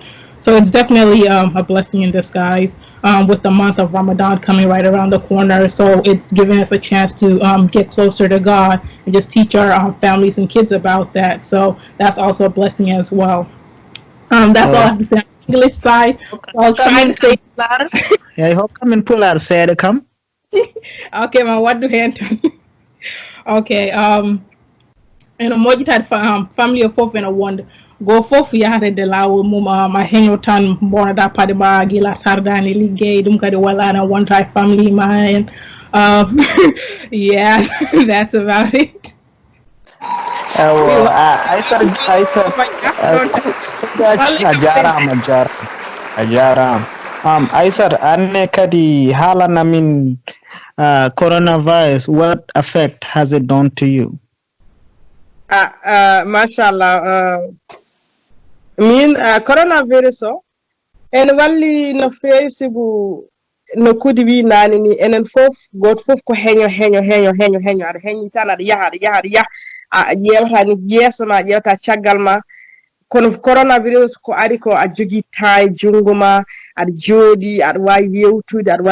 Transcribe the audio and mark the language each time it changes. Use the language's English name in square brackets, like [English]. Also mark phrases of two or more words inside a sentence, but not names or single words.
[English] So it's definitely a blessing in disguise with the month of Ramadan coming right around the corner. So it's giving us a chance to get closer to God and just teach our families and kids about that. So that's also a blessing as well. That's all I have to say on the English side. I'll try to say. I hope [Fula] kamin pular seeɗa kam. Okay, ma waddu hen tan. Okay, eno moƴƴitade family o fof ene wonda go fof yahatede lawol mum a heño tan bonata paɗe ma gila tardani liggey ɗum kadi walla ana wonta e family ma en yeah. [English] That's about it. [Fula] Aisar Seydaji a jarama. Aisar anne kadi haalanamin coronavirus, [English] what effect has it done to you? Mashallah. [Fula] Min coronavirus o en walli no fewi sibu no kudi wi nani ni enen fof goto fof ko heño aɗa heñi tan aɗa yaha a ƴewata ni yeeso ma ƴewta caggal ma kono coronavirus ko ari ko a jogui temps e jungo ma aɗa jooɗi aɗa wawi yewtude aɗa